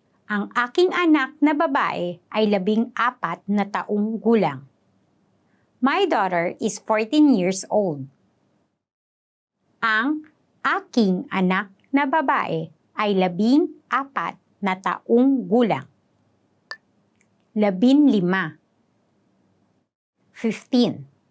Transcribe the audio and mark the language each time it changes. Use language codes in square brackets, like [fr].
[tl] Ang aking anak na babae ay 14 na taong gulang. [en] My daughter is 14 years old. [tl] Ang aking anak na babae ay 14 na taong gulang. 15, 15.